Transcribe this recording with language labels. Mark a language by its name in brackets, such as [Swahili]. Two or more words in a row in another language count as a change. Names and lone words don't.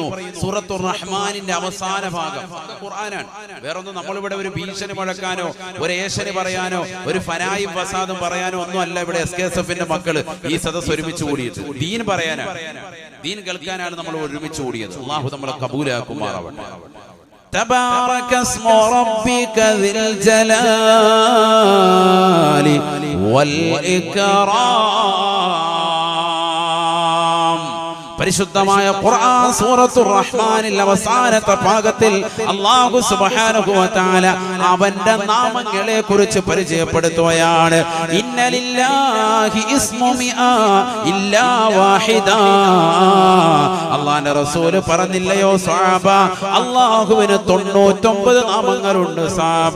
[Malayalam] സൂറത്തുർ റഹ്മാനിന്റെ അവസാന ഭാഗം ഖുർആനാണ്. വേറൊന്നും നമ്മളിവിടെ ഒരു ഭീഷണി മുഴക്കാനോ ഒരു ഏഷണി പറയാനോ ഒരു ഫനായും ഫസാദും പറയാനോ ഒന്നും അല്ല. ഇവിടെ SKSFന്റെ മക്കള് ഈ സദസ്സ് ഒരുമിച്ച് കൂടിയത് ദീൻ പറയാനാണ്, ദീൻ കേൾക്കാനാണ് നമ്മൾ ഒരുമിച്ച് കൂടിയത്. അല്ലാഹു നമ്മളെ കബൂലാക്കുമാറാവട്ടെ. [Arabic] تبارك اسم ربك ذي الجلال والإكرام. [Malayalam] പരിശുദ്ധമായ ഖുർആൻ സൂറത്തുർ റഹ്മാനിൽ അവസാനത്തെ ഭാഗത്തിൽ അല്ലാഹു [Arabic] سبحانه وتعالى [Malayalam] അവന്റെ നാമങ്ങളെ കുറിച്ച് പരിചയപ്പെടുത്തുകയാണ്. [Arabic] إن لله اسم مائة إلا واحدة. [Malayalam] അല്ലാഹുവിന്റെ റസൂൽ പറഞ്ഞില്ലയോ സ്വഹാബ, അല്ലാഹുവിന് 99 നാമങ്ങളുണ്ട് സ്വഹാബ.